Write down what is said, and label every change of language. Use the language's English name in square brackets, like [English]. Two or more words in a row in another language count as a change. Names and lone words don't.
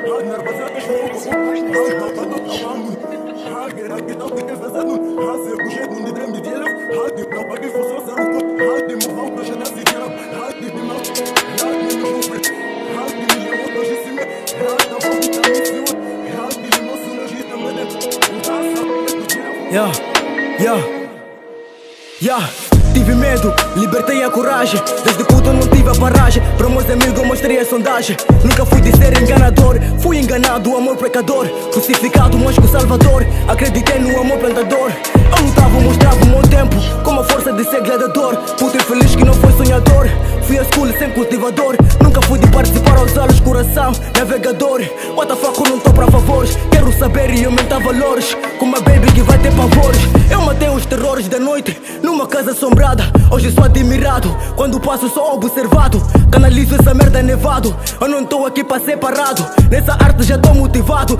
[Portuguese] هاتنا ربزات شوقو هاتنا قدوت أمامو هاكر هاكي تاضي كيف زنون هاسي بوشيت من درم دي ديلف هاتي بلوباقي فصوص روكو هاتي مفوق شنازي جرب هاتي دماغ هاتي مشوفر هاتي مليون جسمي هاتنا فوق تاميسيون هاتي لمصو نجيت مدد Tive medo, libertei a coragem. Desde puto não tive a paragem. Para meus amigos mostrei a sondagem. Nunca fui de ser enganador. Fui enganado, amor pecador. Crucificado, mas com Salvador. Acreditei no amor plantador. Eu lutava, mostrava o meu tempo com a força de ser gladiador. Puto infeliz que não foi sonhador. Fui à escola sem cultivador. Nunca fui de participar aos olhos, coração navegador. [English] What the fuck, [Portuguese] eu não tô pra favores. Quero saber e aumentar valores. Com uma baby que vai ter pavores. Eu matei os terrores da noite numa casa assombrada. Hoje sou admirado quando passo, sou observado. Canalizo essa merda nevado. Eu não tô aqui pra ser parado. Nessa arte já tô motivado.